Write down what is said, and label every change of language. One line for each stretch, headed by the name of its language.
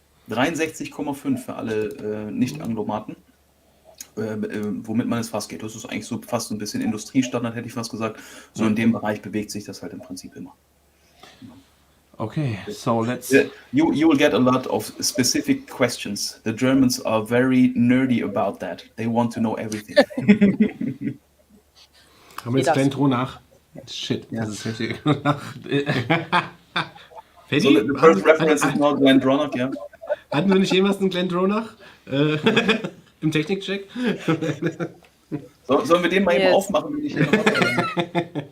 German: 63,5 für alle Nicht-Anglomaten, womit man ins Fass geht. Das ist eigentlich so fast so ein bisschen Industriestandard, hätte ich fast gesagt. So in dem Bereich bewegt sich das halt im Prinzip immer.
English: Okay, so let's... You will get a lot of specific questions. The Germans are very nerdy about that. They want to know everything.
German: Haben wir jetzt Glendronach? Shit, das ist richtig.
English: So the first reference is now Glendronach, ja.
German: Hatten wir nicht jemals einen Glendronach? Im Technikcheck? Sollen wir den mal eben aufmachen, wenn ich hier noch habe?